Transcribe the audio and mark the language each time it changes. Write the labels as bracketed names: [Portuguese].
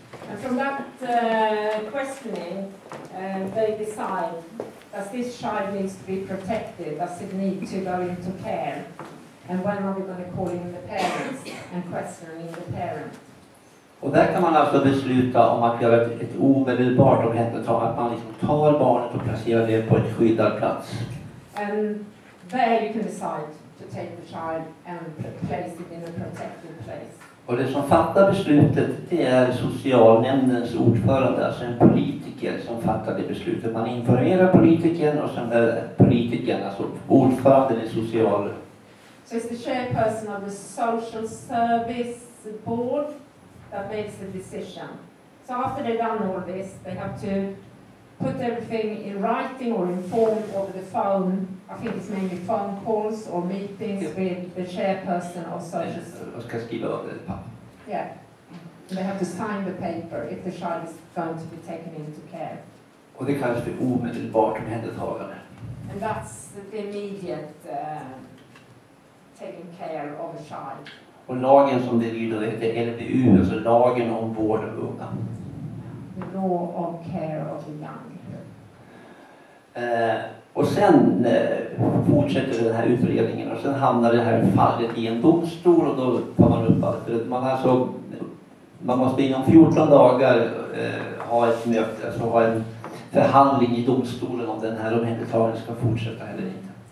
[English] And from that questioning, they decide, does this child needs to be protected? Does it need to go into care? And when are we going to call in the parents and questioning the parents? [Swedish] Och där kan man alltså besluta om att göra ett omedelbart omhändertagande, att man liksom tar barnet och placerar det på ett skyddad plats. [English] And there you can decide to take the child and place it in a protected place. [Swedish] Och det som fattar beslutet, det är socialnämndens ordförande, alltså en politiker som fattar det beslutet. Man informerar politikern och sen är politikern, alltså ordföranden i social. [English] So it's the chairperson of the social service board that makes the decision. So after they've done all this, they have to put everything in writing or in form over the phone. I think it's mainly phone calls or meetings with the chairperson of social. [Swedish] Och ska skriva över ett papper. [English] Yeah. They have to sign the paper if the child is going to be taken into care. [Swedish] Och det kallas för omedelbart omhändertagande. [English] And that's the immediate taking care of a child. [Swedish] Och lagen som det lyder heter LVU, alltså lagen om vård av unga. [English] The law of care of the young. [Swedish] Och sen fortsätter den här utredningen och sen hamnar det här fallet i en domstol och då tar man upp allt. För man måste inom 14 dagar ha ett möte, alltså ha en förhandling i domstolen om den här omhändertagandet ska fortsätta eller inte.